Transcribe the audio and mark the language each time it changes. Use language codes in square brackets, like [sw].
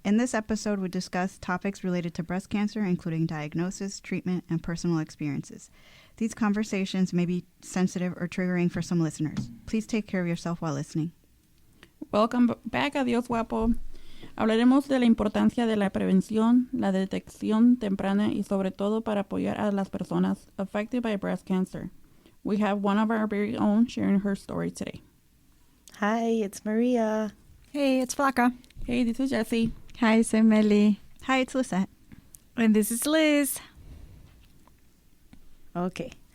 [en] In this episode, we discuss topics related to breast cancer, including diagnosis, treatment, and personal experiences. These conversations may be sensitive or triggering for some listeners. Please take care of yourself while listening. Welcome back, Adiós Guapo. [es] Hablaremos de la importancia de la prevención, la detección temprana y sobre todo para apoyar a las personas [en] affected by breast cancer. We have one of our very own sharing her story today. Hi, it's Maria. Hey, it's Flaca. Hey, this is Jessie. Hi, [es] soy Meli. [en] Hi, it's Lisette. And this is Liz. Okay.